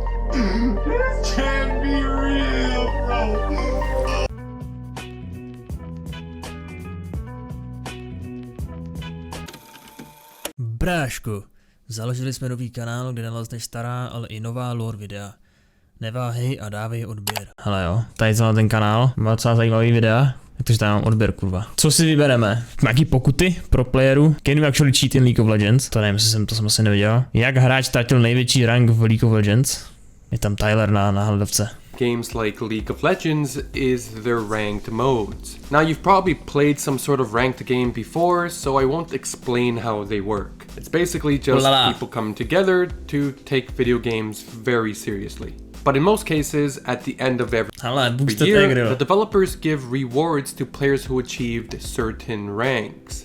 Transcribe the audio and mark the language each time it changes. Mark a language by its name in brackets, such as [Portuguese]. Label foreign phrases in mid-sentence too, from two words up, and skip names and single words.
[English] This can't be real, bro. [Czech] Brášku, založili jsme nový kanál, kde nalezneš stará, ale i nová lore videa. Neváhej a dávej odběr. Hele jo, tady na ten kanál, má docela zajímavý videa, takže tady mám odběr, kurva. Co si vybereme? Nějaký pokuty pro playeru? [English] Can you actually cheat in League of Legends? [Czech] To nevím, to jsem asi neviděl. Jak hráč ztratil největší rank v League of Legends? Je tam Tyler na hledavce. [English] Games like League of Legends is their ranked modes. Now you've probably played some sort of ranked game before, so I won't explain how they work. It's basically just people come together to take video games very seriously. But in most cases, at the end of every year, the developers give rewards to players who achieved certain ranks.